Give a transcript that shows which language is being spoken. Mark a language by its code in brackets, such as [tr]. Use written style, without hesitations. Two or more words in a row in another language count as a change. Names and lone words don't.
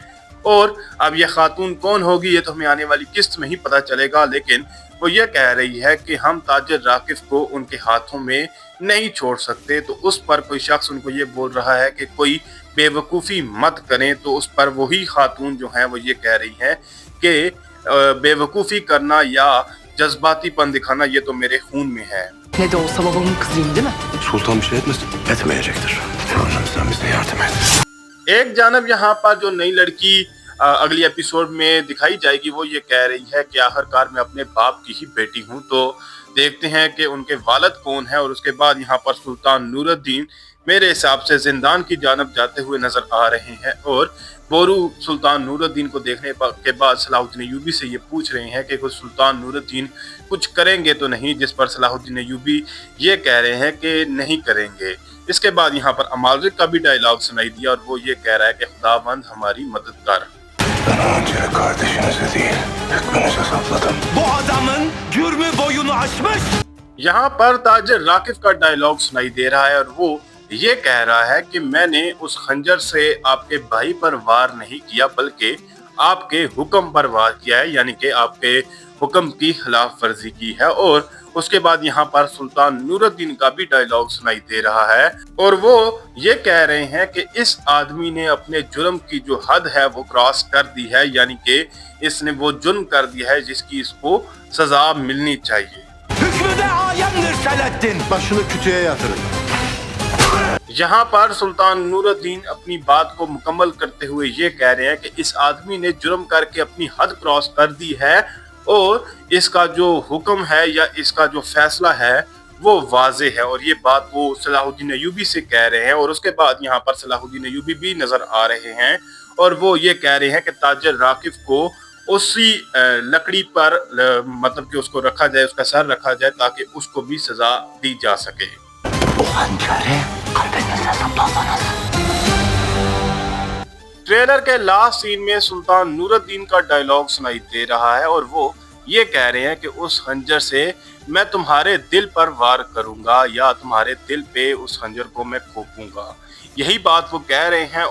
[hi] और अब ये खातून कौन होगी ये तो हमें आने वाली किस्त में ही पता चलेगा, लेकिन वो ये कह रही है कि हम ताजिर राकिफ को उनके हाथों में नहीं छोड़ सकते। तो उस पर कोई शख्स उनको ये बोल रहा है कि कोई बेवकूफ़ी मत करें, तो उस पर वही खातून जो है वो ये कह रही है कि बेवकूफ़ी करना या जज्बातीपन दिखाना ये तो मेरे खून में है। [tr] Ne de olsa babamın kızıyım değil mi? Sultan bir şey etmesin. Etmeyecektir. Tanrım sen bize yardım et. [hi] एक जानब यहाँ पर जो नई लड़की अगली एपिसोड में दिखाई जाएगी वो ये कह रही है कि आखिरकार मैं अपने बाप की ही बेटी हूँ। तो देखते हैं कि उनके वालिद कौन है। और उसके बाद यहाँ पर सुल्तान नूरुद्दीन मेरे हिसाब से जिंदान की जानब जाते हुए नजर आ रहे हैं और बोरू सुल्तान नूरुद्दीन को देखने के बाद सलाहुद्दीन अय्यूबी से ये पूछ रहे हैं कि कुछ सुल्तान नूरुद्दीन कुछ करेंगे तो नहीं, जिस पर सलाहुद्दीन अय्यूबी ये कह रहे हैं कि नहीं करेंगे। इसके बाद यहाँ पर अमालिक का भी डायलॉग सुनाई दिया और वो ये कह रहा है कि खुदावंद हमारी मदद कर। [tr] Ben ancak kardeşinize değil, hükmünüze sapladım. Bu adamın cürmü boyunu aşmış. [hi] यहाँ पर ताजिर राकिफ का डायलॉग सुनाई दे रहा है और वो ये कह रहा है कि मैंने उस खंजर से आपके भाई पर वार नहीं किया बल्कि आपके हुक्म पर वार किया है, यानी कि आपके हुक्म की खिलाफ वर्जी की है। और उसके बाद यहाँ पर सुल्तान नूरुद्दीन का भी डायलॉग सुनाई दे रहा है और वो ये कह रहे हैं कि इस आदमी ने अपने जुर्म की जो हद है वो क्रॉस कर दी है, यानी कि इसने वो जुर्म कर दिया है जिसकी इसको सजा मिलनी चाहिए। [tr] Hükmü de ayemdir Selahattin. Başını kütüğe yatırın. [hi] यहाँ पर सुल्तान नूरुद्दीन अपनी बात को मुकम्मल करते हुए ये कह रहे हैं कि इस आदमी ने जुर्म करके अपनी हद क्रॉस कर दी है और इसका जो हुक्म है या इसका जो फैसला है वो वाज़े है। और ये बात वो सलाहुद्दीन अय्यूबी से कह रहे हैं। और उसके बाद यहाँ पर सलाहुद्दीन अय्यूबी भी नजर आ रहे हैं और वो ये कह रहे हैं कि ताजिर राकिफ को उसी लकड़ी पर मतलब कि उसको रखा जाए, उसका सर रखा जाए ताकि उसको भी सजा दी जा सके। [tr] O hançeri kalbinizde saplasanız. [hi] ट्रेलर के [en] last scene [hi] में सुल्तान नूरुद्दीन का डायलॉग सुनाई दे रहा है और वो ये कह रहे हैं कि उस खंजर से मैं तुम्हारे दिल पर वार करूंगा या तुम्हारे दिल पे उस खंजर को मैं खोपूंगा। यही बात वो कह रहे हैं।